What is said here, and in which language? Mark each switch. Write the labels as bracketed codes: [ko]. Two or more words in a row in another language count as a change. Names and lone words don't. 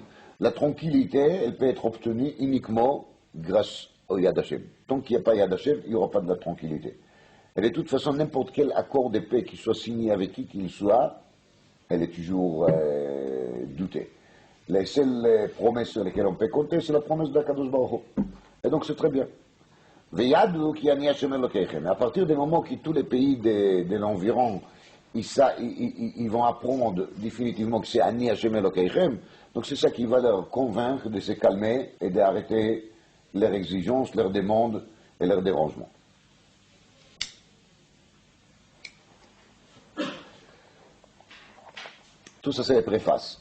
[fr] La tranquillité, elle peut être obtenue uniquement grâce au [he] יד השם. [fr] Tant qu'il n'y a pas [he] יד השם, [fr] il n'y aura pas de la tranquillité. Et de toute façon, n'importe quel accord de paix qui soit signé avec qui qu'il soit, elle est toujours doutée. Les seules promesses sur lesquelles on peut compter, c'est la promesse d'Akadosh Baruch Hu. Et donc c'est très bien. [he] וידעו כי אני השם אלוקיכם. [fr] À partir du moment que tous les pays de l'environ, ils vont apprendre définitivement que c'est [he] אני השם אלוקיכם, [fr] donc c'est ça qui va leur convaincre de se calmer et d'arrêter leurs exigences, leurs demandes et leurs dérangements. Tout ça, c'est les préfaces.